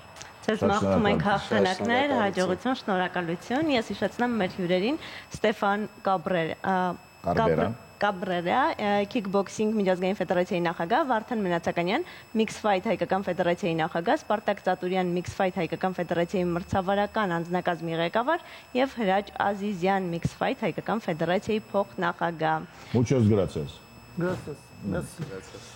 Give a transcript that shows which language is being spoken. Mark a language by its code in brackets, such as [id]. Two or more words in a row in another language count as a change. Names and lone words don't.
[hy] Ձեզ մաղթում ենք հաղթանակներ, հաջողություն, շնորհակալություն։ Ես հիշեցնեմ մեր հյուրերին Ստեֆան Կաբրերա, Kickboxing միջազգային ֆեդերացիայի նախագահ, Վարդան Մնացականյան, [en] Mixed Fight [hy] հայկական ֆեդերացիայի նախագահ, Սպարտակ Ծատուրյան [en] Mixed Fight [hy] հայկական ֆեդերացիայի մրցավարական անձնակազմի ղեկավար եւ Հրաչ Ազիզյան [en] Mixed Fight [hy] հայկական ֆեդերացիայի փոխնախագահ։ [es] Muchas gracias. Gracias. Merci.